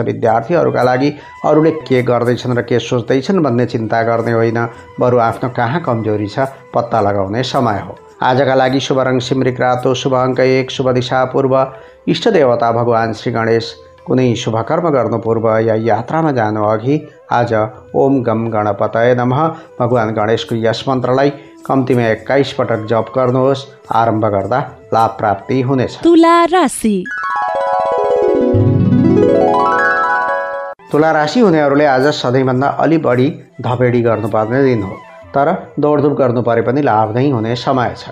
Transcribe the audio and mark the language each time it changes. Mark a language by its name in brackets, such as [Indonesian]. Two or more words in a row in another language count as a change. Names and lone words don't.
[Nepali] विद्यार्थीहरूका लागि अरूले के गर्दैछन् र के सोच्दैछन् भन्ने चिन्ता गर्ने होइन, बरु आफ्नो कहाँ कमजोरी छ पत्ता लगाउने समय हो। आजका लागि शुभ रङ सिमरिक रातो, शुभ अङ्क 1, शुभ दिशा पूर्व, इष्टदेवता भगवान् श्री गणेश। कुनै शुभ कर्म गर्नु पूर्व या यात्रामा जानु अघि आज [Sanskrit] ओम गम गणपतये नमः [Nepali] भगवान् गणेशको यस मन्त्रलाई कम्तीमा 21 पटक जप गर्नुहोस्। आरम्भ गर्दा लाभ प्राप्ति हुनेछ। तुला राशि। तुला राशि हुनेहरूले आज सधैँभन्दा अलि बढी धपेडी गर्नुपर्ने दिन हो। तर दौडधुप गर्नु परे पनि लाभ नै हुने समय छ।